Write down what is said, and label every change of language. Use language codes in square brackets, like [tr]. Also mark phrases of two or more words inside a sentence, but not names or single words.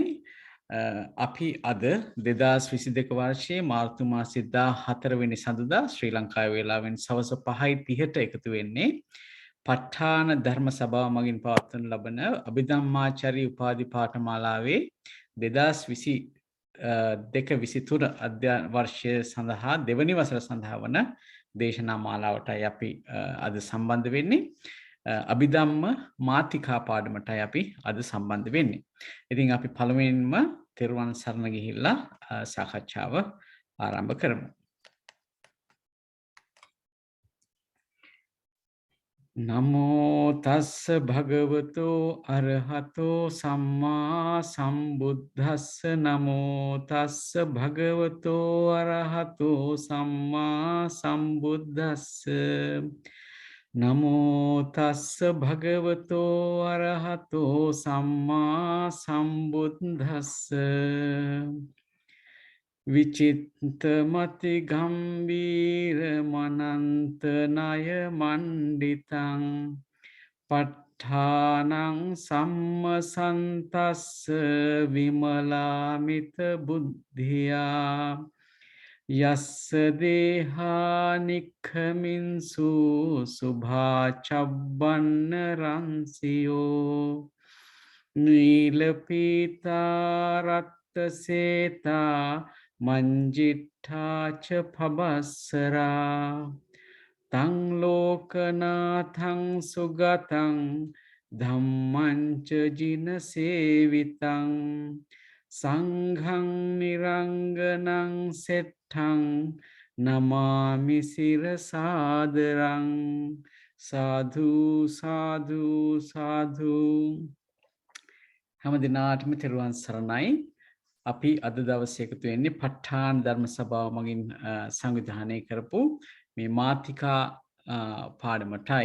[si] අපි අද 2022 වර්ෂයේ මාර්තු මාසයේ 14 වෙනි සඳුදා ශ්‍රී ලංකාවේ වේලාවෙන් සවස් 5:30ට එකතු වෙන්නේ ප ဋ ාණ ධර්ම සභාව මගින් පවත්වනු ලබන අභිධම්මාචාරී උපාධි පාඨමාලාවේ 2022-23 අධ්‍යයන වර්ෂය සඳහා දෙවනි වසර සඳහා වන දේශනා මාලාවටයි අපි අද සම්බන්ධ වෙන්නේ. අභිධම්ම මාතිකා පාඩමටයි අපි අද සම්බන්ධ වෙන්නේ. ඉතින් අපි පළමුවෙන්ම තෙරුවන් සරණ ගිහිල්ලා සාකච්ඡාව ආරම්භ කරමු. [pi] නමෝ තස්ස භගවතෝ අරහතෝ සම්මා සම්බුද්දස්ස නමෝ තස්ස භගවතෝ අරහතෝ සම්මා සම්බුද්දස්ස නමෝ තස්ස භගවතෝ අරහතෝ සම්මා සම්බුද්දස්ස විචිත්තමති ගම්බීර මනන්ත ණය මණ්ඩිතං ප ဋ ාණං සම්මසන්තස්ස විමලාමිත බුද්ධියා යස්ස දේහානික්ඛමින්සු සුභාචබ්බන්න රංසියෝ නීලපීතා සේතා මංජිට්ඨාච පබස්සරා තං ලෝකනාථං සුගතං ධම්මං ච ජින සේවිතං සංඝං නිරංගනං සෙට්ඨං නමාමි සිරසාදරං සාධු සාධු සාධු. [si] හැම දිනාටම තෙරුවන් සරණයි. අපි අද දවසේ එකතු වෙන්නේ ප ဋ ාණ ධර්ම සභාව මගින් සංවිධානය කරපු මේ මාතිකා පාඩමටයි.